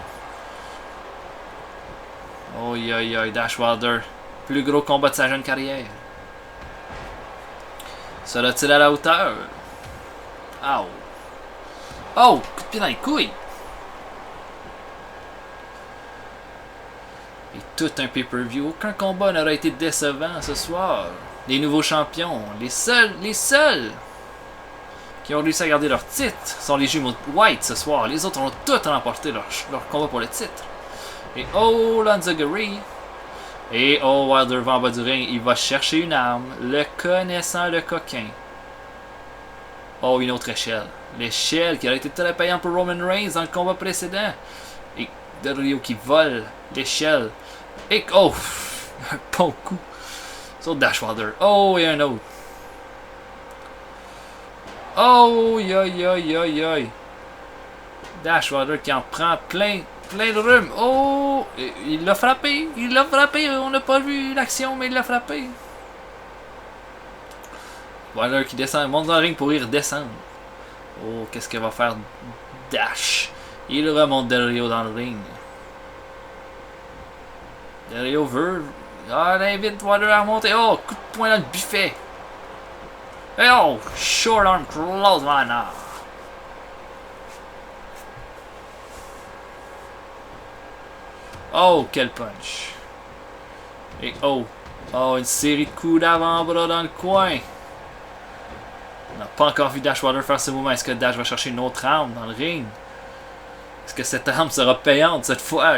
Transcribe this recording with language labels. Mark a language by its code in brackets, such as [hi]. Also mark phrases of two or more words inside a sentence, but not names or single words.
[fr] Oh, Dash Wilder. Plus gros combat de sa jeune carrière. Sera-t-il à la hauteur? Oh. Oh, coup de pied dans les couilles. Et tout un pay-per-view. Aucun combat n'aurait été décevant ce soir. Les nouveaux champions, les seuls qui ont réussi à garder leur titre sont les jumeaux White ce soir. Les autres ont tous remporté leur combat pour le titre. Et oh, l'Anzigiri. Et oh, Wilder va en bas du ring. Il va chercher une arme. Le connaissant, le coquin. Oh, une autre échelle. L'échelle qui aurait été très payante pour Roman Reigns dans le combat précédent. Et Del Rio qui vole l'échelle. Et oh! Un bon coup. Sur Dashwater. Oh, et un autre. Oh, yoï, yoï, yoï, yoï. Dashwater qui en prend plein de rhume. Oh! Il l'a frappé. Il l'a frappé. On n'a pas vu l'action, mais il l'a frappé. Water qui descend, monte dans le ring pour y redescendre. Oh, qu'est-ce qu'il va faire? Dash. Il remonte Del Rio dans le ring. Del Rio veut. Ah, il invite Water à remonter. Oh, coup de poing dans le buffet. Et oh, [en] short arm clothesline. [fr] Oh, quel punch. Et oh, une série de coups d'avant-bras dans le coin. On n'a pas encore vu Dashwater faire ce mouvement. Est-ce que Dash va chercher une autre arme dans le ring? Est-ce que cette arme sera payante cette fois?